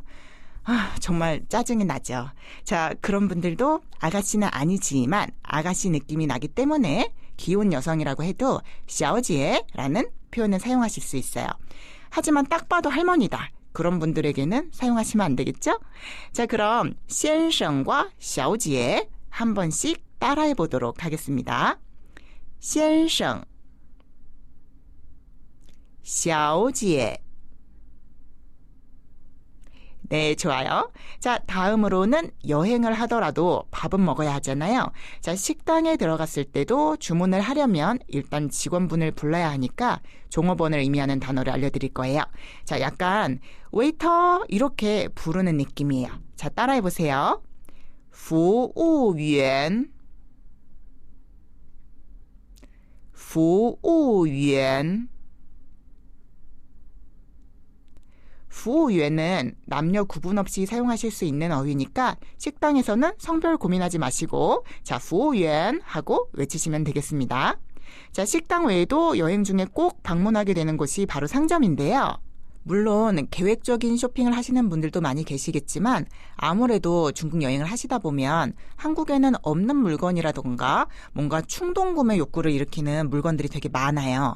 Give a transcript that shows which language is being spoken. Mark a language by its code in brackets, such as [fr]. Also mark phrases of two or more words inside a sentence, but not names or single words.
[ko] 아, 정말 짜증이 나죠. 자, 그런 분들도 아가씨는 아니지만 아가씨 느낌이 나기 때문에 귀여운 여성이라고 해도 小姐 라는 표현을 사용하실 수 있어요. 하지만 딱 봐도 할머니다. 그런 분들에게는 사용하시면 안 되겠죠? 자, 그럼 先生과 小姐 한 번씩 따라해 보도록 하겠습니다. [zh] 先生, 小姐. [ko] 네, 좋아요. 자, 다음으로는 여행을 하더라도 밥은 먹어야 하잖아요. 자, 식당에 들어갔을 때도 주문을 하려면 일단 직원분을 불러야 하니까 종업원을 의미하는 단어를 알려드릴 거예요. 자, 약간 웨이터 이렇게 부르는 느낌이에요. 자, 따라해보세요. [zh] 服务员, 服务员. [ko] 服务员은 남녀 구분 없이 사용하실 수 있는 어휘니까 식당에서는 성별 고민하지 마시고 자, 服务员 하고 외치시면 되겠습니다. 자, 식당 외에도 여행 중에 꼭 방문하게 되는 곳이 바로 상점인데요. 물론 계획적인 쇼핑을 하시는 분들도 많이 계시겠지만 아무래도 중국 여행을 하시다 보면 한국에는 없는 물건이라던가 뭔가 충동 구매 욕구를 일으키는 물건들이 되게 많아요.